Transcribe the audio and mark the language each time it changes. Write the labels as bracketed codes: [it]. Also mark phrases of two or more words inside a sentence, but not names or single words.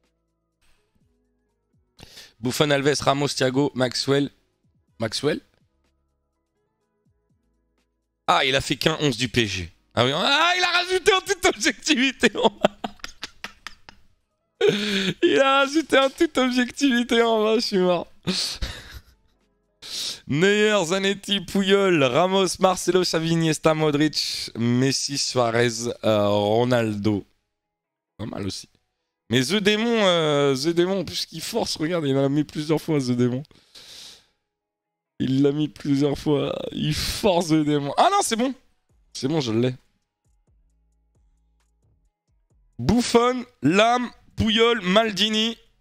[fr] Buffon, Alves, Ramos, Thiago, Maxwell. Maxwell? Ah, il a fait qu'un 11 du PSG. Ah oui, ah, il a rajouté en toute objectivité. Il a rajouté en toute objectivité en bas, je suis mort. Neuer, Zanetti, Puyol, Ramos, Marcelo, Xavi, Iniesta, Modric, Messi, Suarez, Ronaldo. Pas mal aussi. Mais The Démon, en plus qu'il force, regarde, il l'a mis plusieurs fois, The Démon. Il l'a mis plusieurs fois. Il force The Démon. Ah non, c'est bon. C'est bon, je l'ai. Buffon, Lam, Puyol, Maldini.